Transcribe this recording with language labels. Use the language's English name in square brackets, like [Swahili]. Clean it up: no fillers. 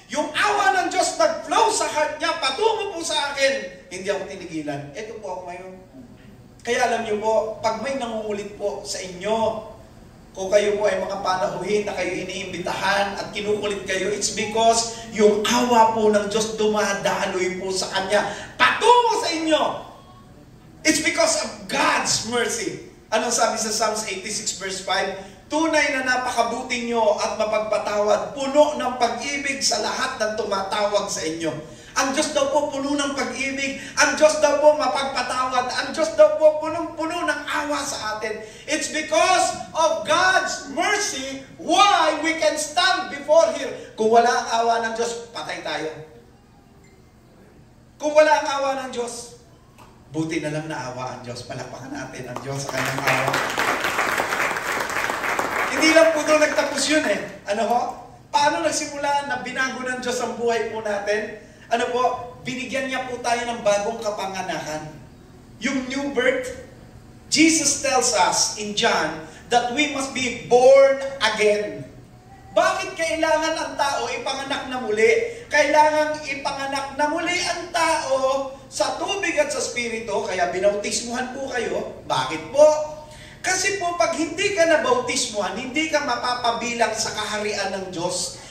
[Filipino] Yung awa ng Diyos nag-flow sa heart niya, patungo po sa akin. Hindi ako tinigilan. Ito po ako ngayon. Kaya alam niyo po, pag may nangungulit po sa inyo, kung kayo po ay mga panauhin na kayo iniimbitahan at kinukulit kayo, [English] it's because [Filipino] yung awa po ng Diyos dumadaloy po sa Kanya patungo sa inyo. [English] It's because of God's mercy. [Filipino] Anong sabi sa Psalms 86 verse 5? Tunay na napakabuti nyo at mapagpatawad, puno ng pag-ibig sa lahat ng tumatawag sa inyo. Ang Diyos daw po puno ng pag-ibig. Ang Diyos daw po mapagpatawad. Ang Diyos daw po punong-puno ng awa sa atin. [English] It's because of God's mercy why we can stand before Him. [Filipino] Kung wala ang awa ng Diyos, patay tayo. Kung wala ang awa ng Diyos, buti na lang na awa ang Diyos. Palakpakan natin ang Diyos sa kanyang awa. Hindi lang po doon nagtapos yun eh. Ano ho? Paano nagsimula na binago ng Diyos ang buhay po natin? Ano po, binigyan niya po tayo ng bagong kapanganakan. [English] Yung new birth, Jesus tells us in John that we must be born again. [Filipino] Bakit kailangan ang tao ipanganak na muli? Kailangan ipanganak na muli ang tao sa tubig at sa spirito, kaya binautismuhan po kayo. Bakit po? Kasi po pag hindi ka nabautismuhan, hindi ka mapapabilang sa kaharian ng Diyos.